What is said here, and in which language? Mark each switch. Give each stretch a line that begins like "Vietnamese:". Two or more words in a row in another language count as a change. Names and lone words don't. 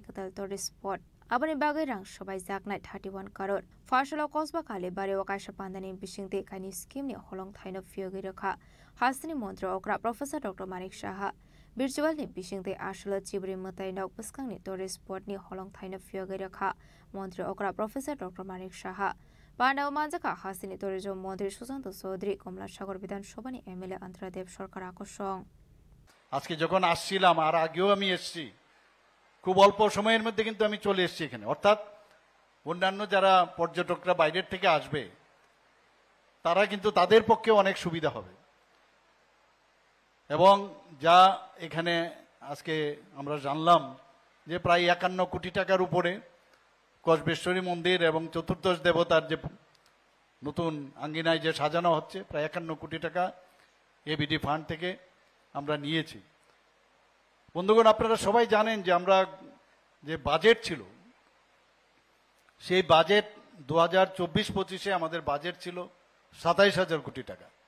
Kok Borok: kadal
English: tourist spot
Kok Borok: abani bagai rang sobai jaknai 31 crore phasalo Kosba Kalibari wa kaisa pandani bisingte kaini scheme ni holong thaino fyogoi rakha Hasini Montra Okra Professor Dr Manik Saha virtual ni bisingte ashala chibri matai nok buskang ni
English: tourist spot
Kok Borok: ni holong thaino fyogoi rakha Montra Okra Professor Dr Manik Saha Pandaw manjaka hasini tourism mantri Susanto Chaudhary Komla Sagar Bidhan Sabha ni MLA Antradev Sarkar আকর্ষণ
Bangla: আজকে যখন আসছিলাম আর আগেও আমি এসেছি খুব অল্প সময়ের মধ্যে কিন্তু আমি চলে এসেছি এখানে অর্থাৎ অন্যান্য যারা পর্যটকরা বাইরের থেকে আসবে তারা কিন্তু তাদের পক্ষে অনেক সুবিধা হবে এবং যা এখানে আজকে আমরা জানলাম যে প্রায় 51 কোটি টাকার উপরে কসবেশ্বরী মন্দির এবং চতুর্দশ দেবতার যে নতুন আঙ্গিনায় যে সাজানো হচ্ছে প্রায় 51 কোটি টাকা এবিডি ফান্ড থেকে আমরা নিয়েছি বন্ধুগণ আপনারা সবাই জানেন যে আমরা যে বাজেট ছিল সেই বাজেট 2024-25 আমাদের বাজেট ছিল 27000 কোটি টাকা